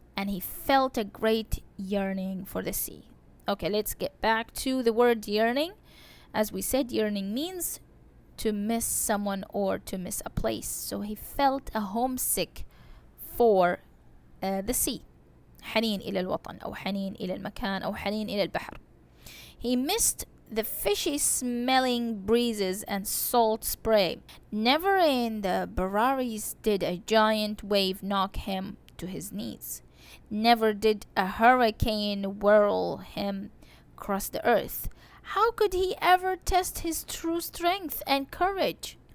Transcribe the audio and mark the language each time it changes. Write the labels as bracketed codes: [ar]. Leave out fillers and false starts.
[en] And he felt a great yearning for the sea. Okay, let's get back to the word yearning. As we said, yearning means to miss someone or to miss a place. So he felt a homesick for the sea. [ar] حنين إلى الوطن أو حنين إلى المكان أو حنين إلى البحر. [en] He missed the fishy smelling breezes and salt spray. Never in the Bararies did a giant wave knock him to his knees. Never did a hurricane whirl him across the earth. How could he ever test his true strength and courage?